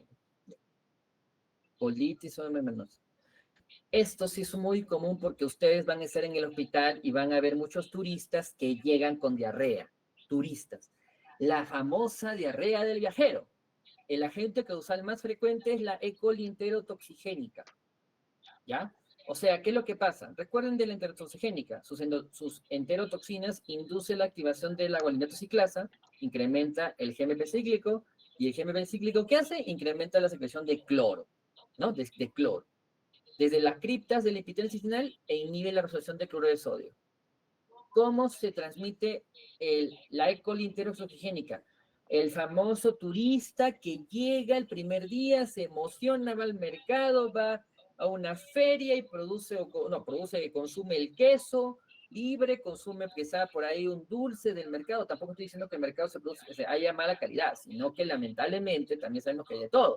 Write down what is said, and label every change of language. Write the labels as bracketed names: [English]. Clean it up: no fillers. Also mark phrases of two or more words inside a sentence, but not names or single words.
[Spanish] Colitis pseudomembranosa. Esto sí es muy común porque ustedes van a estar en el hospital y van a ver muchos turistas que llegan con diarrea. Turistas. La famosa diarrea del viajero. El agente causal más frecuente es la E. coli enterotoxigénica. ¿Ya? O sea, ¿qué es lo que pasa? Recuerden de la enterotoxigénica. Sus enterotoxinas inducen la activación de la guanidina ciclasa, incrementa el GMP cíclico, y el GMP cíclico, ¿qué hace? Incrementa la secreción de cloro, ¿no? De cloro. Desde las criptas del epitelio intestinal e inhibe la absorción de cloruro de sodio. ¿Cómo se transmite la E. coli enterotoxigénica? El famoso turista que llega el primer día, se emociona, va al mercado, va a una feria y consume el queso libre, consume quizá por ahí un dulce del mercado. Tampoco estoy diciendo que el mercado haya mala calidad, sino que lamentablemente también sabemos que hay de todo.